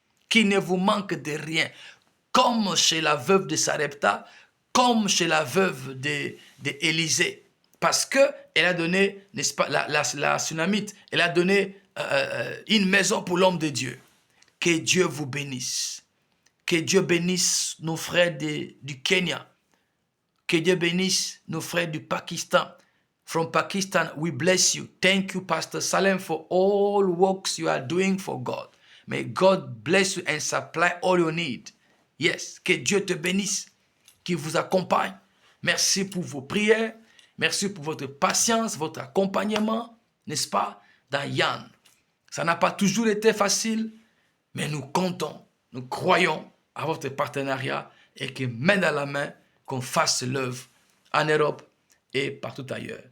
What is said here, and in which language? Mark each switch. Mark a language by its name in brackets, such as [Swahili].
[French] Qu'il ne vous manque de rien. Comme chez la veuve de Sarepta, comme chez la veuve d'Élisée. Parce qu'elle a donné, n'est-ce pas, la Sunamite, elle a donné une maison pour l'homme de Dieu. Que Dieu vous bénisse. Que Dieu bénisse nos frères du Kenya. Que Dieu bénisse nos frères du Pakistan. [English] From Pakistan, we bless you. Thank you, Pastor Salem, for all works you are doing for God. May God bless you and supply all your need. [French] Yes, que Dieu te bénisse, qu'il vous accompagne. Merci pour vos prières. Merci pour votre patience, votre accompagnement, n'est-ce pas, dans Yann. Ça n'a pas toujours été facile, mais nous comptons, nous croyons à votre partenariat et que main dans la main, qu'on fasse l'œuvre en Europe et partout ailleurs.